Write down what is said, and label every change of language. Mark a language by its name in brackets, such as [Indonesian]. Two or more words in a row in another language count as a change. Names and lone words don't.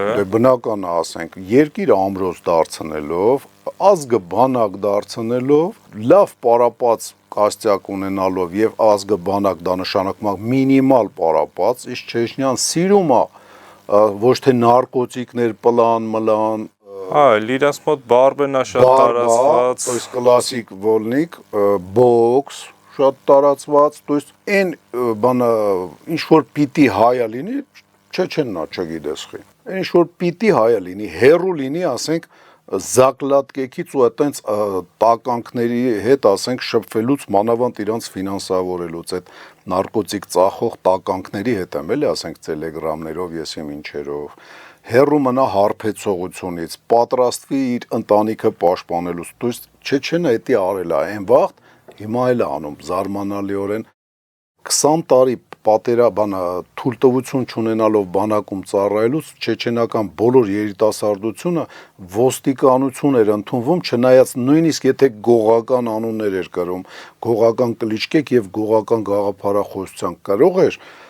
[Armenian] դե բնական է, ասենք, երկիր ամրոց դարձնելով, ազգը բանակ դարձնելով, լավ պարապած կաստյակ ունենալով եւ ազգը բանակ դա նշանակում է մինիմալ պարապած, իսկ Չեչնյան սիրում է ոչ թե նարկոտիկներ, պլան, մլան, իրանց մոտ բարբենա շատ տարածված, [Russian] то есть классик вольник, [Armenian] բոքս շատ տարածված, [Russian] то есть [Armenian] այն բանը ինչ որ պիտի հայա լինի, չեննա չգիտես խի։ Այն ինչ որ պիտի հայա լինի, հերու լինի, ասենք զակլատկեքից ու այտենց տականքների հետ, ասենք, շփվելուց մանավանդ իրանց ֆինանսավորելուց այդ նարկոտիկ ծախող տականքների հետ եմ էլի, ասենք, տելեգրամներով, եսիմ ինչերով, հերու մնա հարբեցողությունից, պատրաստվի իր ընտանիքը պաշտպանելուց, [Russian] то есть [Armenian] Չեչենը էդի արել է այն վաղտ, հիմա էլ է անում զարմանալիորեն 20 տարի պատերաբանը թույլտվություն չունենալով բանակում ծառայելուց չեչենական բոլոր երիտասարդությունը ոստիկանություն էր ընդունվում, չնայած նույնիսկ եթե գողական անուններ էր կրում, գողական կլիչկեք եւ գողական գաղափարախոսության կրող էր,